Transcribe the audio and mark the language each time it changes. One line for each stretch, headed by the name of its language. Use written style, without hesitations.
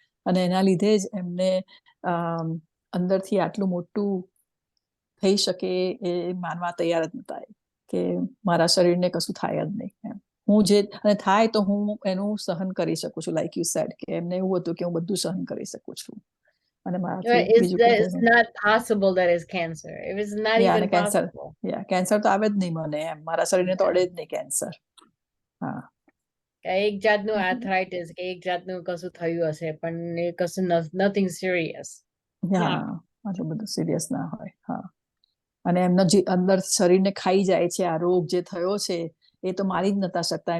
Gujarati: અને એના લીધે જ એમને અંદરથી આટલું મોટું થઈ શકે એ માનવા તૈયાર જ નતા, કે મારા શરીરને કશું થાય જ નહીં એમ. હું જે અને થાય તો હું એનું સહન કરી શકું છું,
English: like you said,
Gujarati: કે એમને એવું હતું કે હું બધું સહન કરી શકું છું. અને
English: it's not possible that is cancer. It was not even possible.
Gujarati: Cancer તો આવે જ નહીં મને એમ, મારા શરીરને તો અડે જ નહીં કેન્સર. હા, એક જાતનું આર્થરાઇટિસ કે એક જાતનું કશું થયું હશે, પણ એ કશું
English: nothing serious.
Gujarati: આટલું બધું સિરિયસ ના હોય. હા, અને એમનો જે અંદર શરીરને ખાઈ જાય છે આ રોગ જે થયો છે, એ તો મારી જ નતા શકતા.